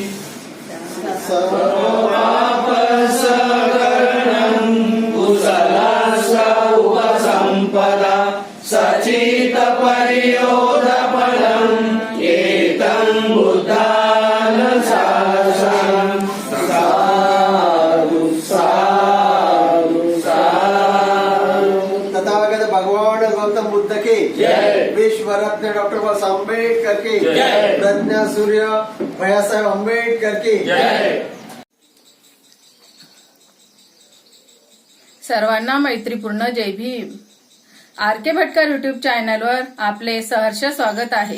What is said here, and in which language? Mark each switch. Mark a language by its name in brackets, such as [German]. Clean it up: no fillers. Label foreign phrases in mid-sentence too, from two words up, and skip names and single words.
[Pali] सर्वपापसकरणं कुशलस्य उपसम्पदा सचितपरियोधफलम् एतं बुद्धानुशासनम्। साधु साधु साधु। [Hindi] तथागत भगवान गौतम बुद्ध के जय। विश्व रत्न डॉक्टर बाबा साहेब आंबेडकर के जय। प्रज्ञा सूर्य भैयासाहेब आंबेडकर के जय। [Marathi] सर्वांना मैत्रीपूर्ण जय भीम। आर के भटकर युट्यूब चॅनलवर आपले सहर्ष स्वागत आहे।